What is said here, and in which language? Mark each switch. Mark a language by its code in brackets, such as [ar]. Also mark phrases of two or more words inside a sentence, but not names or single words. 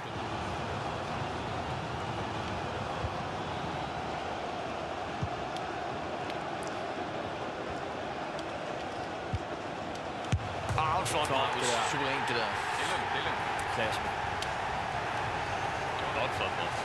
[da] Outfront, Marcus. Suverænt det der. Det er lugnt, det er lugnt. Klasse. Godt flot.